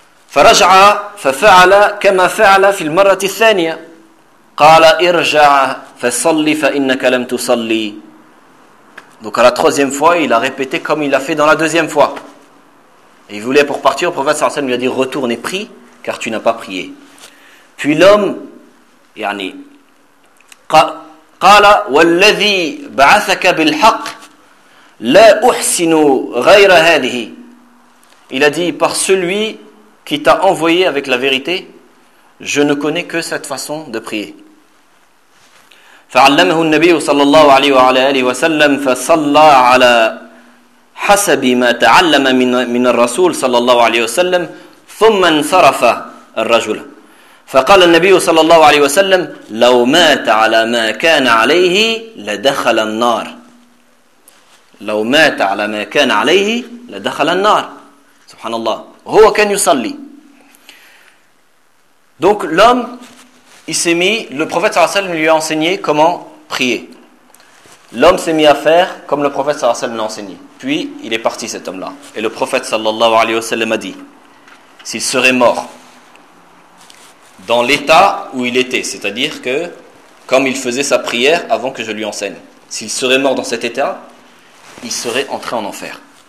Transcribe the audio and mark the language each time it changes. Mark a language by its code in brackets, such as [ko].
[ar] فَرَجْعَ فَفَعَلَ كَمَا فَعَلَ فِي الْمَرَّةِ الثَّانِيَةِ قَالَ اِرْجَعَ فَصَلِّ فَإِنَّكَ لَمْ تُصَلِّ. [fr] Donc à la troisième fois, il a répété comme il l'a fait dans la deuxième fois. Et il voulait pour partir, le prophète [ar] sallallahu alayhi wa sallam [fr] lui a dit « Retourne et prie, car tu n'as pas prié. » Puis l'homme, yani, [ar] قال والذي بعثك بالحق لا احسن غير هذه. [fr] Il a dit par celui qui t'a envoyé avec la vérité, je ne connais que cette façon de prier. [ar] فعلمه النبي صلى الله عليه وعلى اله وسلم فصلى على حسب ما تعلم من الرسول صلى الله عليه وسلم ثم انصرف الرجل. فقال النبي صلى الله عليه وسلم لو مات على ما كان عليه لدخل النار. لو مات على ما كان عليه لدخل النار. سبحان الله. هو كان يصلي. [fr] Donc l'homme, il s'est mis, le prophète [ar] صلى الله عليه وسلم [fr] lui a enseigné comment prier. L'homme s'est mis à faire comme le prophète [ar] صلى الله عليه وسلم [fr] l'a enseigné. Puis il est parti cet homme-là. Et le prophète [ar] صلى الله عليه وسلم [fr] a dit, s'il serait mort dans l'état où il était, c'est-à-dire que comme il faisait sa prière avant que je lui enseigne, s'il serait mort dans cet état, il serait entré en enfer.